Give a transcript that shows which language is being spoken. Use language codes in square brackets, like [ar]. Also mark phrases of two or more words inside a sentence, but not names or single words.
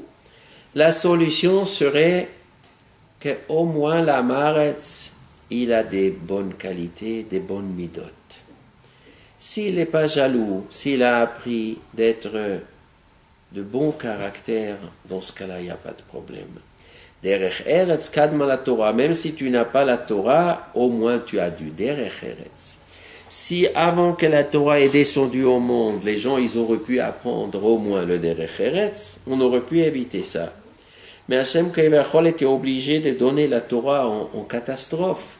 [fr] La solution serait qu'au moins la Maaretz, il a des bonnes qualités, des bonnes midot. S'il n'est pas jaloux, s'il a appris d'être de bon caractère, dans ce cas-là, il n'y a pas de problème. [he] דרך ארץ קדמה לתורה, [fr] même si tu n'as pas la Torah, au moins tu as du [he] דרך ארץ. [fr] Si avant que la Torah est descendue au monde, les gens ils auraient pu apprendre au moins le [he] דרך ארץ, [fr] on aurait pu éviter ça. Mais [he] השם כביכול [fr] était obligé de donner la Torah en catastrophe.